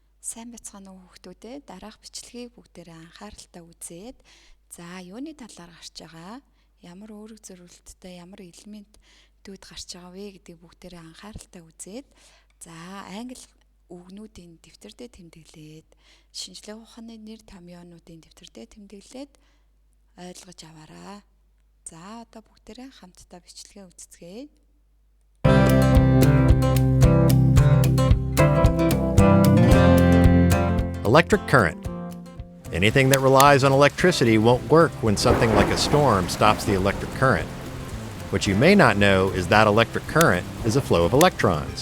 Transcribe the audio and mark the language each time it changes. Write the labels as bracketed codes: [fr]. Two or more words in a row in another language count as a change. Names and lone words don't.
[mn] Сайн байцгаана уу хүүхдүүдээ. Дараах бичлэгийг бүгдээрээ анхааралтай үзээд юуны талаар гарч байгаа, ямар үүрэг зориулттай, ямар элементүүд гарч байгаа вэ гэдгийг бүгдээрээ анхааралтай үзээд англи үгнүүдийн дэвтэрдээ тэмдэглээд шинжлэх ухааны нэр томьёонуудын дэвтэрдээ тэмдэглээд ойлгож аваарай. Одоо бүгдээрээ хамтдаа бичлэгээ үзцгээе. [en] Electric current. Anything that relies on electricity won't work when something like a storm stops the electric current. What you may not know is that electric current is a flow of electrons.